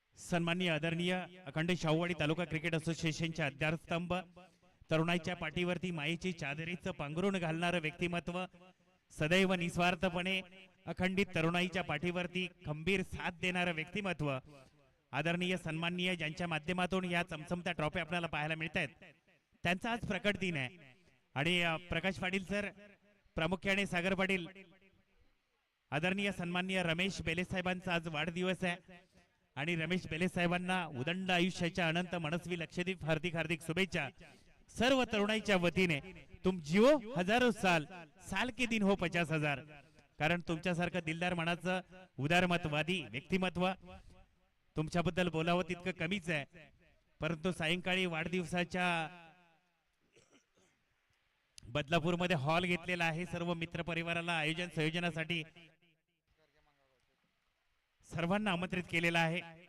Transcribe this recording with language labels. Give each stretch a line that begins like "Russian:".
Marathi: सन्माननीय आदरणीय अखंड शाहूवाडी तालुका क्रिकेट असोसिएशनचे आधारस्तंभ, तरुणाईच्या पाठीवरती मायेची चादरीचं पांघरून घालणारं व्यक्तिमत्व, सदैव निस्वार्थपणे अखंडित तरुणाईच्या पाठीवरती खंबीर साथ देणारं व्यक्तिमत्व, आदरणीय सन्माननीय ज्यांच्या माध्यमातून या चमचमत्या ट्रॉफी आपल्याला पाहायला मिळत आहेत, त्यांचा आज प्रकट दिन आहे. आणि प्रकाश पाटील सर, प्रामुख्याने सागर पाटील, आदरणीय सन्माननीय रमेश बेले साहेबांचा आज वाढदिवस आहे आणि रमेश बेले साहेबांना उदंड आयुष्याच्या अनंत मनस्वी लक्षदीप हार्दिक हार्दिक शुभेच्छा. सर्व तरुणाईच्या वतीने
Hindi: तुम जिओ हजारो साल, साल के दिन हो 50,000.
Marathi: कारण तुमच्यासारखं दिलदार मनाचं उदारमतवादी व्यक्तिमत्व तुमच्याबद्दल बोलावं तितकं कमीच आहे. परंतु सायंकाळी वाढदिवसाच्या बदलापूरमध्ये हॉल घेतलेला आहे. सर्व मित्र परिवाराला आयोजन संयोजनासाठी सर्वांना आमंत्रित केलेला आहे.